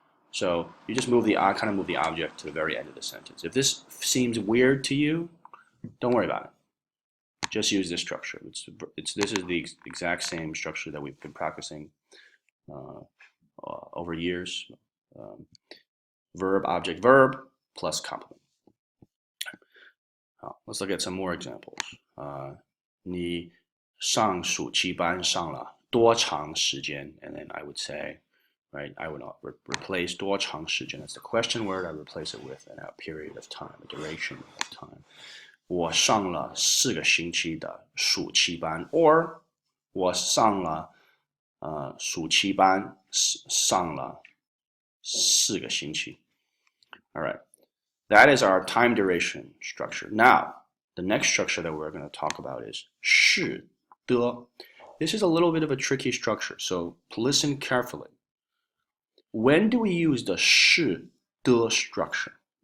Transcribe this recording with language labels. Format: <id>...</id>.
<en>So you just kind of move the object to the very end of the sentence. If this seems weird to you, don't worry about it. Just use this structure. This is the exact same structure that we've been practicing over years. Verb, object, verb, plus complement. Let's look at some more examples.</en> <zh>你上暑期班上了多长时间?</zh> <en>And then I would say, right, I would replace 多长时间. That's the question word. I replace it with a period of time, a duration of time.</en> <zh>我上了4个星期的暑期班 or 我上了暑期班上了4个星期.</zh> <en>All right. That is our time duration structure. Now, the next structure that we're going to talk about is 是的. This is a little bit of a tricky structure, so listen carefully. When do we use the 是的 structure?</en>